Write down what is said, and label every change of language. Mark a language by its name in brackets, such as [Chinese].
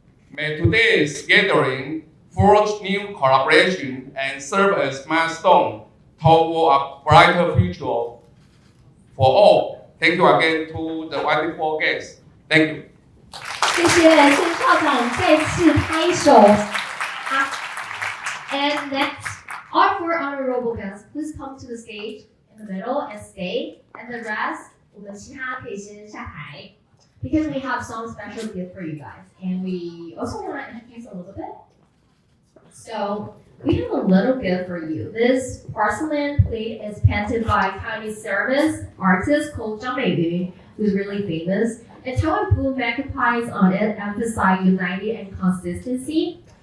[English] May today's gathering forge new collaboration and serve as milestone toward a brighter future for all. Thank you again to the wonderful guests. Thank you. [Chinese] 谢谢校长再次拍手。 [English] And next, our 4 honorable guests, please come to the stage in the middle and stay. And the rest, [Chinese] 我们其他可以先下台。 [English] Because we have some special gift for you guys, and we also want to introduce a little bit. So we have a little gift for you. This porcelain plate is painted by Chinese ceramics artist called Zhang Meiyun, who's really famous. And Taiwan Blue magnifies on it, emphasize unity and consistency.